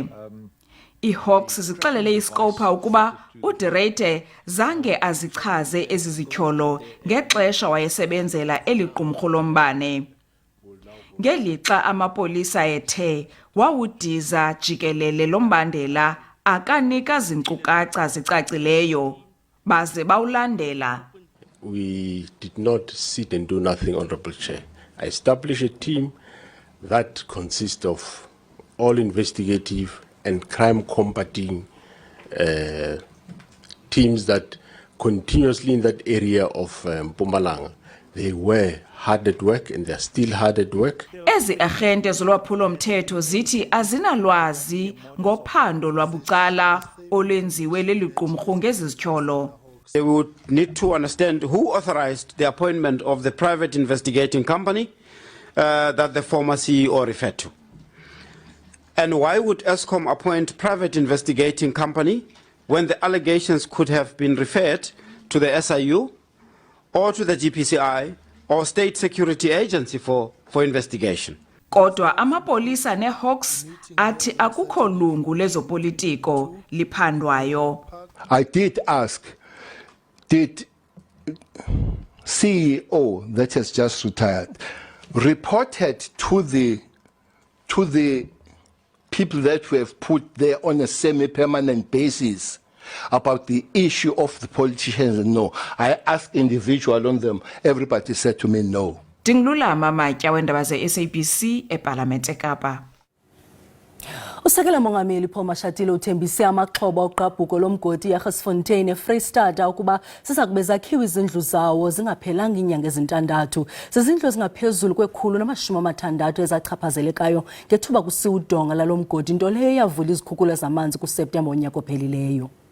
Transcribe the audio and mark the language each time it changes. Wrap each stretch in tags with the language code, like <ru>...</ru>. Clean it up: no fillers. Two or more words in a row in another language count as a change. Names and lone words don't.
<xh>IHawks zixelele iScopa ukuba uDerete zange azichaze ezi zityholo ngexesha wayesebenzela eliqumrhu lombane. Ngelixa amapolisa ethe wawudiza jikelele lombandela akanika zinkcukacha zicacileyo baze bawulandela.</xh> <en>We did not sit and do nothing, Honorable Chair. I established a team that consists of all investigative and crime combating teams that continuously in that area of Mpumalanga. They were hard at work and they are still hard at work.</en> <xh>Ezi agente zolwaphulo-mthetho zithi azinalwazi ngophando lwabucala olwenziwe leliqumrhu ngezi zityholo.</xh> <en>They would need to understand who authorized the appointment of the private investigating company that the former CEO referred to. And why would Eskom appoint private investigating company when the allegations could have been referred to the SIU or to the GPCI or State Security Agency for investigation?</en> <xh>Kodwa amapolisa neHawks athi akukho lungu lezopolitiko liphandwayo.</xh> <en>I did ask, did CEO that has just retired reported to the people that we have put there on a semi-permanent basis about the issue of the politicians? No. I asked individual on them. Everybody said to me no.</en> <xh>Dinglulama Matya weendaba ze-SABC eParlamente eKapa. Usekela mongameli Paul Mashatile uthembise amaxhoba oqabhuko lomgodi eGarsfontein eFreystata ukuba sizakube zakhiwa izindlu zawo zingaphelanga inyanga ezintandathu. Zizindlu ezingaphezulu kwe-160 ezachaphazelekayo ngethuba kusiwa udonga lalo mgodi, nto leyo yavula izikhukula zamanzi kuSeptemba onyaka ophelileyo.</xh>